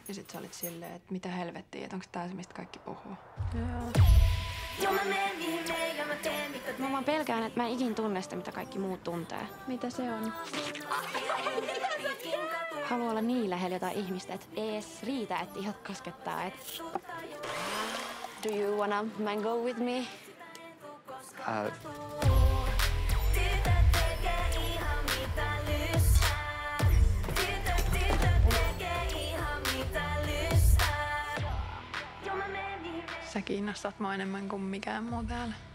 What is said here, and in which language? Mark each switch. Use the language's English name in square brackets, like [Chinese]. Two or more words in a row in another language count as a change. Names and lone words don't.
[Finnish] Ja sit sä olit silleen, että mitä helvettiä, että onko tää se, mistä kaikki puhuu? Joo. Mä vaan pelkään, että mä en ikin tunne sitä, mitä kaikki muut tuntee. Mitä se on? Haluan olla niin lähellä jotain ihmistä, että ei edes riitä, että ihot koskettaa. [English] Do you wanna mango with me? [Finnish] Sä kiinnostat mua enemmän kuin mikään muu täällä.